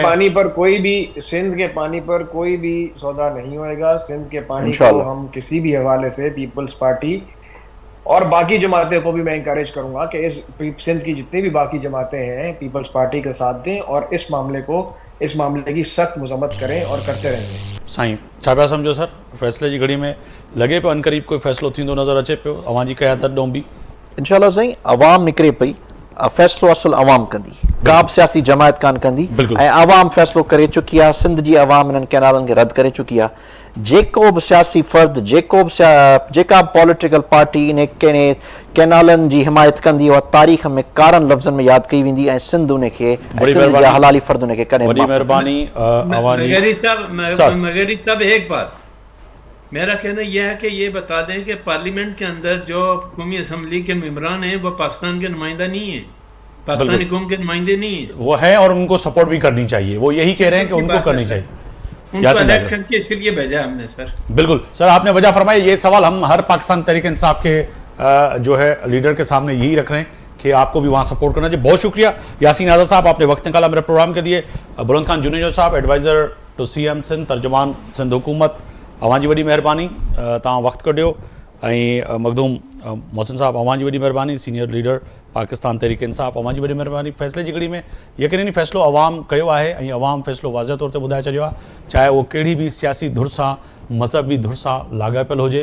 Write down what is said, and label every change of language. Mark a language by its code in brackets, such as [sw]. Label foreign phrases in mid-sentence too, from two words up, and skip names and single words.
[ur] پانی پر کوئی بھی، سندھ کے پانی پر کوئی بھی سودا نہیں ہوئے گا. سندھ کے پانی کو इंशाल्लाह। ہم کسی بھی حوالے سے پیپلز پارٹی اور باقی جماعتیں کو بھی میں انکریج کروں گا کہ اس سندھ کی جتنی بھی باقی جماعتیں ہیں پیپلز پارٹی کا ساتھ دیں اور اس معاملے کی سخت مذمت کریں اور کرتے رہیں گے. [sd] साईं छा पिया सम्झो सर, फैसले जी घड़ी में लगे पे अनकरीब कोई फैसलो थींदो नज़र अचे पियो? अवां जी क़यादत ॾों बि इंशाल्लाह साईं अवाम निकिरे पई, फ़ैसिलो असुल अवाम कंदी, का बि सियासी जमायत कान कंदी बिल्कुलु। ऐं अवाम फ़ैसिलो करे चुकी आहे। सिंध जी अवाम इन्हनि कैनालनि खे रद्द करे चुकी आहे। जेको बि सियासी फ़र्द, जेका बि पॉलिटिकल पार्टी इन कैनालनि जी हिमायत कंदी उहा तारीख़ में कारनि लफ़्ज़नि में यादि कई वेंदी ऐं सिंध उन खे, [ur] बड़ी [sd] सिंध जा [ur] महिरबानी। [sd] हलाली फ़र्द उन खे कॾहिं [ur] बड़ी [sd] माफ़ न मेहरबानी। अवां जी मगरी [ur] सर। صاحب ایک بات، میرا کہنا یہ ہے کہ یہ بتا دیں کہ پارلیمنٹ کے اندر جو قومی اسمبلی کے ممبران ہیں وہ پاکستان کے نمائندہ نہیں ہے، پاکستانی قوم کے نمائندے نہیں ہے. وہ ہے اور ان کو سپورٹ بھی کرنی چاہیے. وہ یہی کہہ رہے ہیں کہ अच्छी उनको بات ہے करनी सर। चाहिए। उनको यासीन अलर्ट नाज़र। کر کے اس لیے بھیجا ہم نے سر. بالکل سر، آپ نے وجہ فرمائی۔ یہ سوال ہم ہر پاکستان تحریک انصاف کے جو ہے لیڈر کے سامنے یہی رکھ رہے ہیں کہ آپ کو بھی وہاں سپورٹ کرنا چاہیے. بہت شکریہ یاسین ناظر صاحب، آپ نے وقت نکالا میرے پروگرام کے لیے. [sd] बुलंद खान जुनेजो साहब, [en] Advisor to CM [sd] सिंध, तर्जुमान सिंध हुकूमत, अवां जी वॾी महिरबानी, तव्हां वक़्तु कढियो। ऐं मखदूम मोहसिन साहब, अवां जी वॾी महिरबानी, [en] senior leader [sd] पाकिस्तान तहरीक इंसाफ, अवां जी वॾी महिरबानी। फ़ैसिले जी घड़ी में यकीनी फ़ैसिलो अवाम कयो आहे ऐं अवाम फ़ैसिलो वाज़ह तौर ते ॿुधाए छॾियो आहे, चाहे उहो कहिड़ी बि सियासी धुर सां, मज़हबी धुर सां लाॻापियल हुजे।